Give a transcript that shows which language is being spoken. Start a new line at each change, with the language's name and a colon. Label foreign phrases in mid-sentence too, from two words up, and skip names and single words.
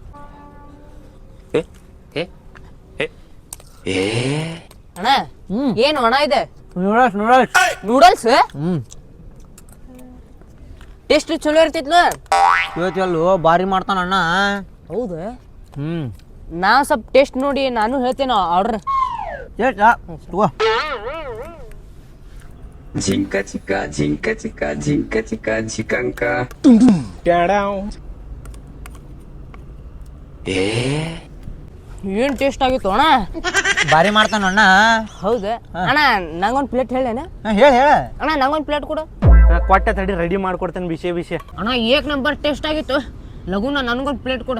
Kannada: ಅಣ್ಣ ಏನು ಅಣ್ಣ ಇದೆ ನೂಡಲ್ಸ್ ನೂಡಲ್ಸ್ ನೂಡಲ್ಸ್ ಟೇಸ್ಟ್ ಚಲೋ ಇರ್ತೈತ್ಲ ಇವತ್ತು ಭಾರಿ ಮಾಡ್ತಾನ ಅಣ್ಣ ಹೌದು ನಾ ಸ್ವಲ್ಪ ಟೇಸ್ಟ್ ನೋಡಿ ನಾನು ಹೇಳ್ತೇನೆ ಆರ್ಡರ್ ತಗೋ Jinka chika jinka chika jinka chika jikanka. ಏನ್ ಟೇಸ್ಟ್ ಆಗಿತ್ತು ಅಣ್ಣ ಭಾರಿ ಮಾಡ್ತಾನ ಅಣ್ಣ ಹೌದಾ ಅಣ್ಣ ನಂಗೊಂದು ಪ್ಲೇಟ್ ಹೇಳೇನ ಹೇಳ ಅಣ್ಣ ನಂಗೊಂದು ಪ್ಲೇಟ್ ಕೊಡು ಕೊಟ್ಟೆ ತಡಿ ರೆಡಿ ಮಾಡ್ಕೊಡ್ತೇನೆ ಬಿಸಿ ಅಣ್ಣ
Hindi: एक नंबर
Kannada: ಟೇಸ್ಟ್ ಆಗಿತ್ತು ಲಗುನ ನನಗೊಂದು ಪ್ಲೇಟ್ ಕೊಡು